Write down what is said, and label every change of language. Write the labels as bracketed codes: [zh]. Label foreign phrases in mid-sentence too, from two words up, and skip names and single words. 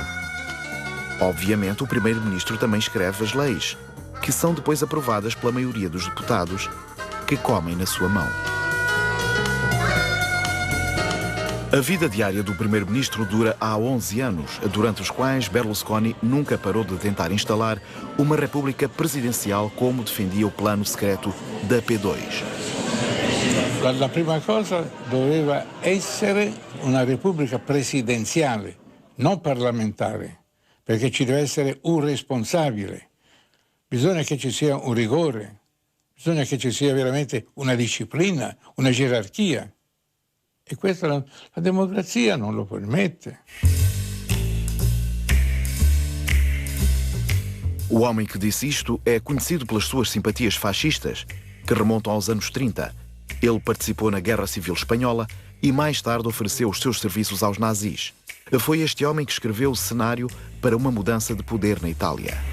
[pt] Obviamente, o primeiro-ministro também escreve as leis, que são depois aprovadas pela maioria dos deputados que comem na sua mão. A vida diária do primeiro-ministro dura há 11 anos, durante os quais Berlusconi nunca parou de tentar instalar uma república presidencial como defendia o plano secreto da P2. [it] La prima cosa doveva essere una repubblica presidenziale, non parlamentare, perché ci deve essere un responsabile. Bisogna che ci sia un rigore, bisogna che ci sia veramente una disciplina, una gerarchia. E questa la democrazia non lo permette. [pt] O homem que disse isto é conhecido pelas suas simpatias fascistas, que remontam aos anos 30. Ele participou na Guerra Civil Espanhola e mais tarde ofereceu os seus serviços aos nazis. Foi este homem que escreveu o cenário para uma mudança de poder na Itália.